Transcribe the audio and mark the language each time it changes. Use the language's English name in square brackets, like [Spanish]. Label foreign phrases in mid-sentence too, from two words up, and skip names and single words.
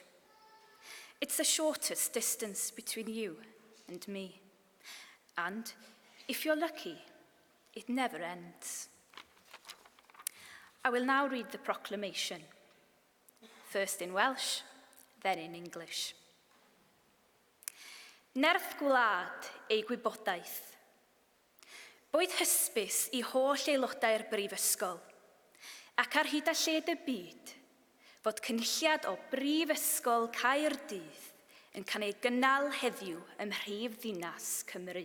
[English] It's the shortest distance between you and me. And, if you're lucky, it never ends. I will now read the proclamation, first in Welsh, then in English. [Welsh] Nerth gwlad ei gwybodaeth. Boed hysbys I holl aelodau'r brifysgol, ac ar hyd a lled y byd, fod cynulliad o Brifysgol Caerdydd yn cael ei gynnal heddiw ym mhrif ddinas Cymru.